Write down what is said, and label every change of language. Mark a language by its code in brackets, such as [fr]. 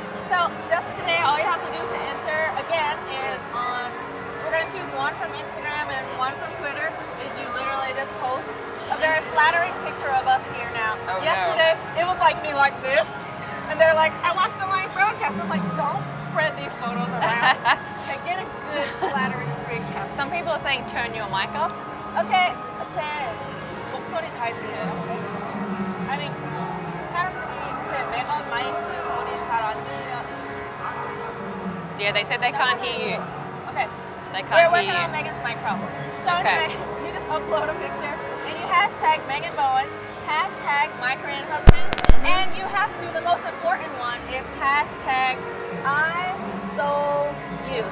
[en] So just today, all you have to do to enter again is we're gonna choose one from Instagram and one from Twitter. Is you literally just post a very flattering picture of us here now. Oh, yesterday, it was like me like this. And they're like, I watched the live broadcast. I'm like, don't spread these photos around. Okay, get a good flattering screen cap. Some people are saying turn your mic up. [ko] Okay, 제 목소리 잘 들려요? 아니, 사람들이 제 매건 마이크 소리 잘 안 들려. [en] Yeah, they said they can't hear you. Okay. They can't We're working hear you. on Megan's mic problem. So anyway, you just upload a picture and you hashtag Megan Bowen, hashtag my Korean husband, and you have to, the most important one is hashtag I soul you.